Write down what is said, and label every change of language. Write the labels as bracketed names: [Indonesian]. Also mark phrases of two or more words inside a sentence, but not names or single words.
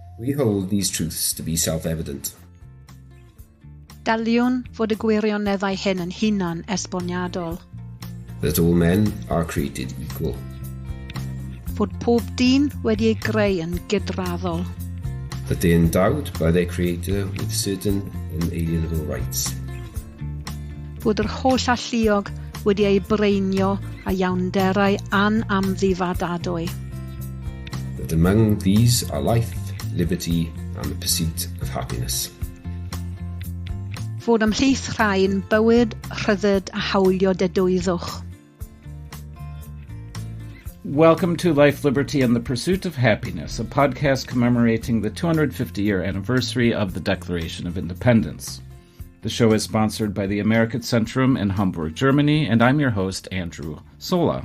[English] We hold these truths to be self-evident. [Welsh] Daliwn fod y gwirioneddau hyn yn hunan esboniadol. [English] That all men are created equal. [Welsh] Fod pob dyn wedi ei greu yn gydraddol. [English] That they are endowed by their Creator with certain inalienable rights. [Welsh] Fod yr holl alluog wedi ei breinio a iawnderau anamddifadadwy. [English] That among these are life, liberty, and the pursuit of happiness. [Welsh] Fod ymhlith rhai'n bywyd, rhyddid a hawlio dedwyddwch. [English] Welcome to Life, Liberty, and the Pursuit of Happiness, a podcast commemorating the 250-year anniversary of the Declaration of Independence. The show is sponsored by the American Centrum in Hamburg, Germany, and I'm your host, Andrew Sola.